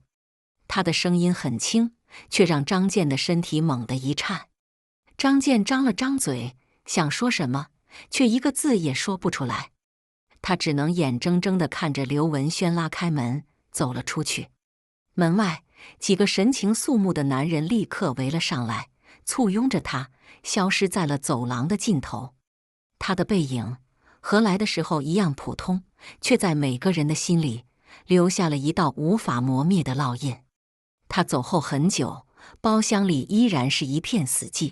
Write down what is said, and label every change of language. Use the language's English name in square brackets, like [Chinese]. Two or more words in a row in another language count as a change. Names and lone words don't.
[Chinese] 他的聲音很輕，卻讓張健的身體猛地一顫。張健張了張嘴，想說什麼，卻一個字也說不出來。他只能眼睜睜地看着劉文軒拉開門走了出去。門外幾個神情肅穆的男人立刻圍了上來，簇擁着他，消失在了走廊的盡頭。他的背影和來的時候一樣普通，卻在每個人的心裡留下了一道無法磨滅的烙印。他走後很久，包廂裡依然是一片死寂。